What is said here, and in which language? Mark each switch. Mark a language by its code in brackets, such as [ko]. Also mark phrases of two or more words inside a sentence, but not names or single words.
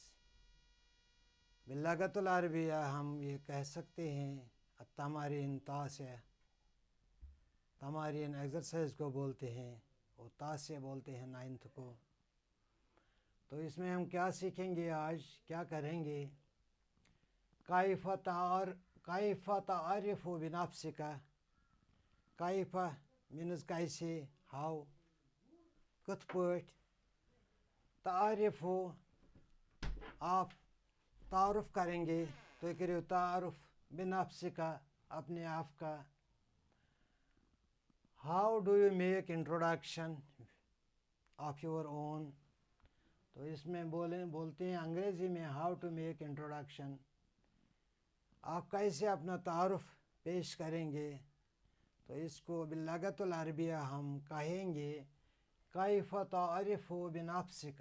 [ar] باللغت العربیہ [ur] ہم یہ کہہ سکتے ہیں [ar] التمارین تاسع، [ur] تمارین ایکسرسائز کو بولتے ہیں، اور تاسع بولتے ہیں 9th کو۔ تو اس میں ہم کیا سیکھیں گے، آج کیا کریں گے؟ [ar] کیف تعرف بنفسک، [ur] کیف مینز کیسے، ہاؤ، [ks] کتھ پٲٹھۍ، [ur] تعرف آپ تعارف کریں گے، تو کریو [ar] تعارف بنفسک [ur] اپنے آپ کا۔ [en] how do you make introduction of your own, [ur] تو اس میں بولتے ہیں انگریزی میں [en] how to make introduction, [ur] آپ کیسے اپنا تعارف پیش کریں گے؟ تو اس کو [ar] باللغت العربیہ [ur] ہم کہیں گے [ar] کیف تعرف بنفسک۔